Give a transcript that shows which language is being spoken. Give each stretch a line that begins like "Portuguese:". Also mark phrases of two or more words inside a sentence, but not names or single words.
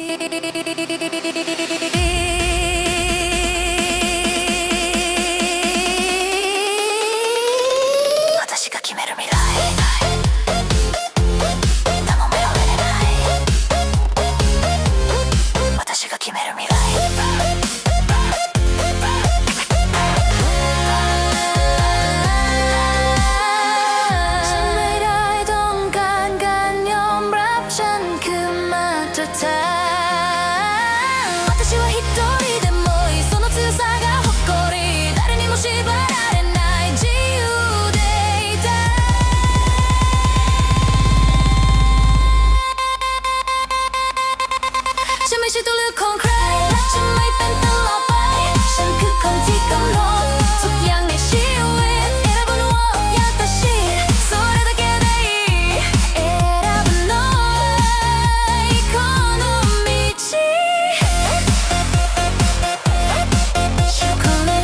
Japanese: 私が決める未来何も目を入れない私が決める未来
Thai: ฉันไม่ได้ต้องการการยอมรับฉันคือมาตรฐาน
Japanese: 私は一人でもいいその強さが誇り誰にも縛られない自由でいたい
Thai: ฉันไม่ใช่ตัวเลือกของใครและฉันไม่เป็นตลอดไปฉันคือ คนที่กำหนดทุกอย่างในชีวิต
Japanese: 選ぶのは私それだけでいい選ぶないこの道そこで